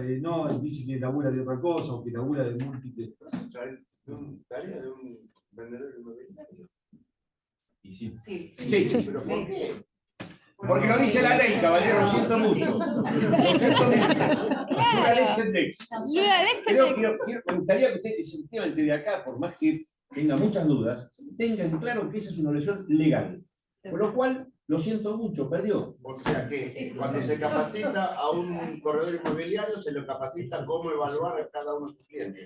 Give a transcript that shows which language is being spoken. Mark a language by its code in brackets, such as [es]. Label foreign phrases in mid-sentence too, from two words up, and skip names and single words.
[es] No, dice que labura de otra cosa o que labura de múltiples. Tarea de un vendedor inmobiliario. Y sí. Sí. Sí. ¿Pero por qué? Porque lo dice la ley, caballero, lo siento mucho. Lo siento mucho. [la] Lura lex et lex. Lura lex et [es] Pero [la] lex. [es] me gustaría que usted, efectivamente, de acá, por más que tenga muchas dudas, tengan claro que esa es una obligación legal. Por lo cual, lo siento mucho, perdió. O sea que cuando se capacita a un corredor inmobiliario, se lo capacita cómo evaluar a cada uno de sus clientes.